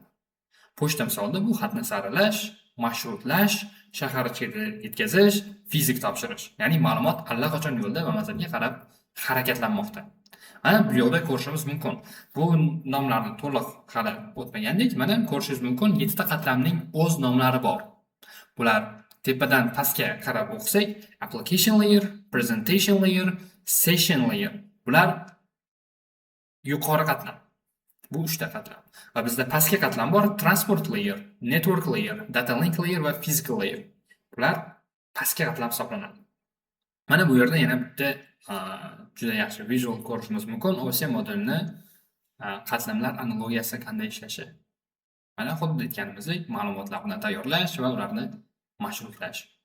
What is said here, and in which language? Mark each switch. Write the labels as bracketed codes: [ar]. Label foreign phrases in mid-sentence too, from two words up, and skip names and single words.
[uz] Pochta misolida bu xatni saralash, marshrutlash, shahar ichida yetkazish, fizik topshirish. Ya'ni ma'lumot allaqachon yo'lda va manzilga qarab harakatlanmoqda. Mana bu yo'lda ko'rishimiz mumkin. Bu nomlarni to'liq hali o'tmagandik. Mana ko'rishingiz mumkin, 7 ta qatlamning o'z nomlari bor. Bular tepadan pastga qarab o'qisak, [en] application layer, presentation layer, session layer. [uz] Bular yuqori qatlam. Bu 3 ta qatlam. Va bizda pastki qatlam bor, [en] transport layer, network layer, data link layer [uz] va [en] physical layer. [uz] Bular pastki qatlam hisoblanadi. Mana bu yerda yana bitta juda yaxshi visual ko'rishimiz mumkin. OSI modelini qatlamlar analogiyasi qanday ishlashi. Mana xuddi aytganimizdek, ma'lumotlarni tayyorlash va ularni mashrutlash.